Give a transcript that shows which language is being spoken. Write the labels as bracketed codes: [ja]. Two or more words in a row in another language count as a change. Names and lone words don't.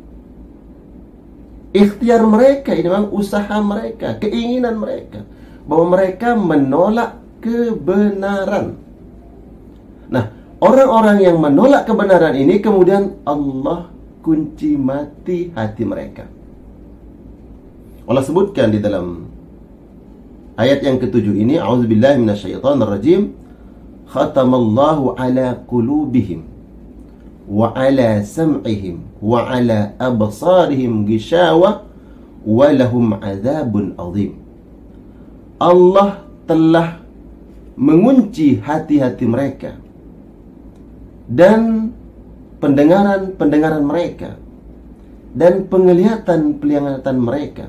[id] Ikhtiar mereka ini memang usaha mereka, keinginan mereka, bahwa mereka menolak kebenaran. Nah, orang-orang yang menolak kebenaran ini kemudian Allah kunci mati hati mereka. Allah sebutkan di dalam ayat yang ke-7 ini, [ar] أعوذ بالله من الشيطان الرجيم, ختم الله على قلوبهم وعلى سمعهم وعلى أبصارهم غشاوة ولهم عذاب عظيم. [id] Allah telah mengunci hati-hati mereka dan pendengaran-pendengaran mereka dan penglihatan-penglihatan mereka.